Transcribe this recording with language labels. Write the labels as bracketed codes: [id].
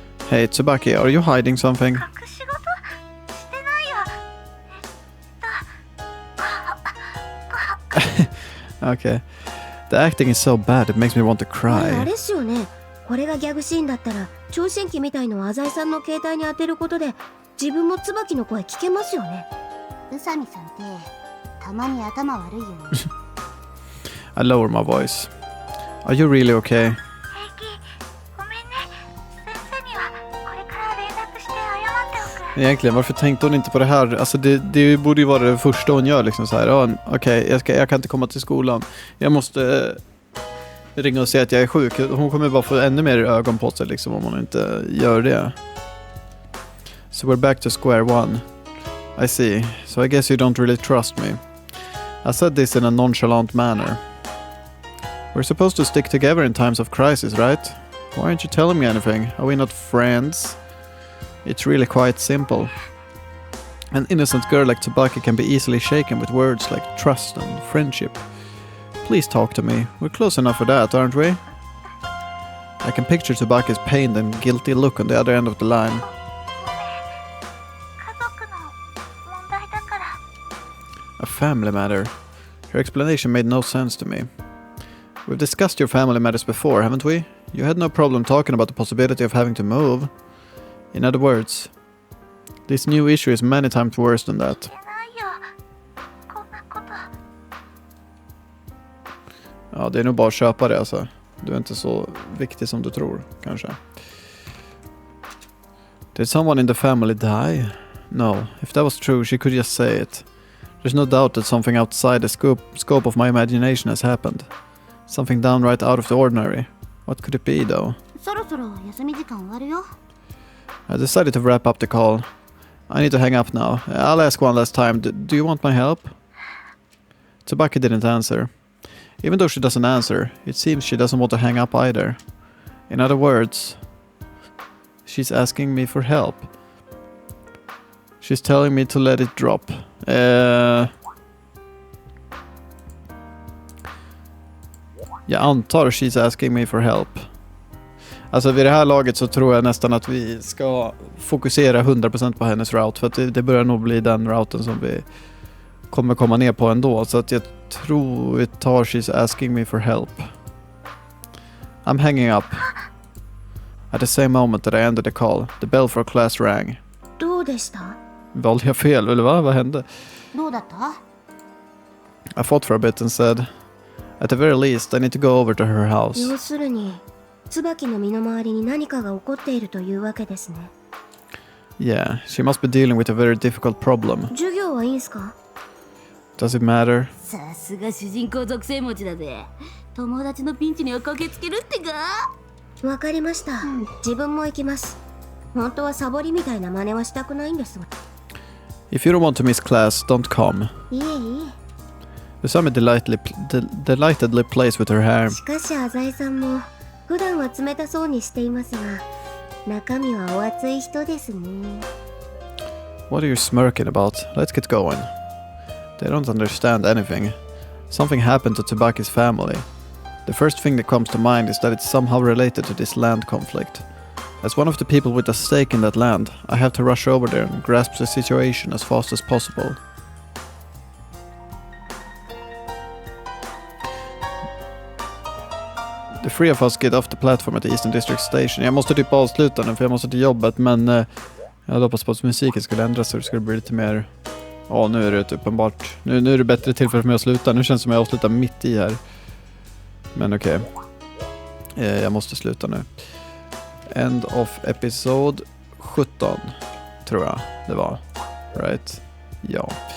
[en] Hey, Tsubaki, are you hiding something? Okay. The acting is so bad, it makes me want to あ cry. [ja] れっすよね。これがギャグシーンだったら聴診器みたいのを浅井さんの携帯に当てることで自分も椿の声聞けますよね。宇佐美さんってたまに頭悪いよね。 [en] I lower my voice. Are you really okay? [sv] Egentligen, varför tänkte hon inte på det här? Alltså det borde ju vara det första hon gör liksom så här. Okej, jag kan inte komma till skolan. Jag måste ringa och säga att jag är sjuk. Hon kommer bara få ännu mer ögon på sig liksom om hon inte gör det. [en] So we're back to square one. I see. So I guess you don't really trust me. I said this in a nonchalant manner. We're supposed to stick together in times of crisis, right? Why aren't you telling me anything? Are we not friends? It's really quite simple. An innocent girl like Tsubaki can be easily shaken with words like trust and friendship. Please talk to me. We're close enough for that, aren't we? I can picture Tsubaki's pained and guilty look on the other end of the line. A family matter. Your explanation made no sense to me. We've discussed your family matters before, haven't we? You had no problem talking about the possibility of having to move. In other words, this new issue is many times worse than that. [sv] Ja, det är nog bara att köpa det alltså. Du är inte så viktig som du tror, kanske. [en] Did someone in the family die? No, if that was true, she could just say it. There's no doubt that something outside the scope of my imagination has happened. Something downright out of the ordinary. What could it be, though? [ja] そろそろ休み時間終わるよ。 [en] I decided to wrap up the call. I need to hang up now. I'll ask one last time. Do you want my help? Tsubaki didn't answer. Even though she doesn't answer, it seems she doesn't want to hang up either. In other words, she's asking me for help. She's telling me to let it drop. [sv] Jag antar [en] she's asking me for help. [sv] Alltså vid det här laget så tror jag nästan att vi ska fokusera 100% på hennes route. För att det börjar nog bli den routen som vi kommer komma ner på ändå. Så att jag tror vi tar [en] she's asking me for help. I'm hanging up. At the same moment that I ended the call, the bell for class rang. [ja] どうでした？ [sv] Valde jag fel eller vad? Vad hände? [ja] どうだった？ [en] I thought for a bit and said, at the very least I need to go over to her house. [ja] 要するに椿の身の回りに何かが起こっているというわけですね。 [en] Yeah, she must be dealing with a very difficult problem. [ja] 授業はいいんすか？ [en] Does it matter? [ja] さすが主人公属性持ちだぜ。友達のピンチには駆けつけるってか。わかりました。自分も行きます。本当はサボりみたいな真似はしたくないんですが。 [en] If you don't want to miss class, don't come. [ja] いえいえ。 [en] Usami delightedly plays with her hair. [ja] しかし浅井さんも普段は冷たそうにしていますが、中身はお熱い人ですね。 [en] What are you smirking about? Let's get going. They don't understand anything. Something happened to Tabaki's family. The first thing that comes to mind is that it's somehow related to this land conflict. As one of the people with a stake in that land, I have to rush over there and grasp the situation as fast as possible. The three of us get off the platform at the Eastern District Station. [sv] Jag måste typ avsluta nu för jag måste till jobbet, men jag hoppas på att musiken skulle ändras så det skulle bli lite mer... Ja, nu är det uppenbart. Nu är det bättre tillfälle för mig att sluta. Nu känns det som jag avslutar mitt i här. Men okej. Jag måste sluta nu. [en] End of [sv] episod 17 tror jag det var. [en] Right? [sv] Ja.